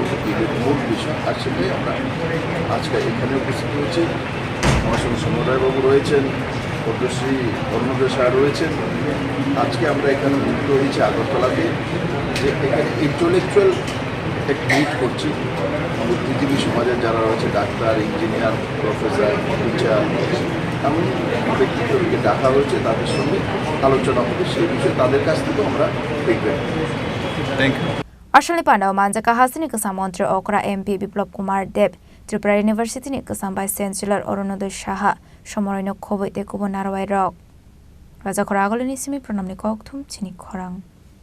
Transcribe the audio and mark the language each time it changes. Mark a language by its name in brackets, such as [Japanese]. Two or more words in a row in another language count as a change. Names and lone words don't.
[Bangla] বিলের মূল বিষয় আর সেটাই আমরা আজকে এখানে উপস্থিত হয়েছি আমার সঙ্গে সমুদয়বাবু রয়েছেন পদ্মশ্রী অরুণোদয় সাহা রয়েছেন আজকে আমরা এখানে যুক্ত হয়েছি আগরতলাতে যে এখানে ইন্টেলেকচুয়াল এক মিট করছি বুদ্ধিজীবী সমাজের যারা রয়েছে ডাক্তার ইঞ্জিনিয়ার প্রফেসর টিচার এমন ব্যক্তিত্বকে ডাকা হয়েছে তাদের সঙ্গে আলোচনা হবে সেই বিষয়ে তাদের কাছ থেকেও আমরা দেখবেন [English] thank you [Kok Borok] Asholni pandao manjaka hasini kasam montri okra MP Biplop Kumar Deb Tripura University ni kasam Vice Chancellor Orundodo Shaha somoroino khoboi tekubon narwai rok Raja Khorang agolini simi pranamni kokthum Chini Khorang